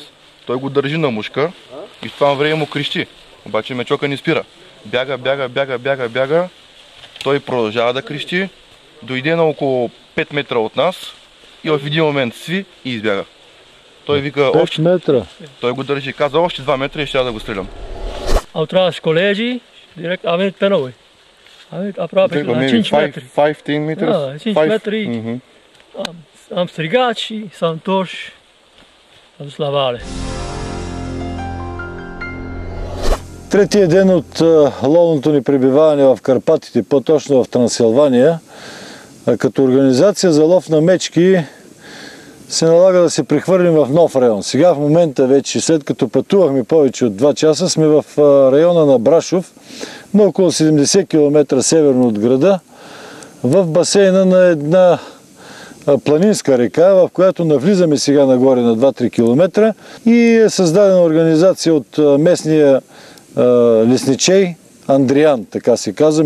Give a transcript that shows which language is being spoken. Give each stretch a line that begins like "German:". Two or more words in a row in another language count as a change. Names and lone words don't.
Bulgarian: Той го държи на мушка и в това време му крещи. Обаче мечока не спира. Бяга. Той продължава да крещи. Дойде на около 5 метра от нас и в един момент сви и избяга. Той вика 5 метра. Той го държи. Каза още 2 метра и ще да го стрелям.
Romanian: Au tras colegii, direct a venit pe noi. A venit aproape la 5 metri. 15 metri? Da, 5 metri. Am strigat și s-a întors și a dus la vale.
Bulgarian: Третия ден от ловното ни пребиваване в Карпатите, по-точно в Трансилвания, като организация за лов на мечки се налага да се прехвърлим в нов район. Сега в момента вече, след като пътувахме повече от 2 часа, сме в района на Брашов, на около 70 км северно от града, в басейна на една планинска река, в която навлизаме сега нагоре на 2-3 км и е създадена организация от местния лесничей Андриан, така се казва.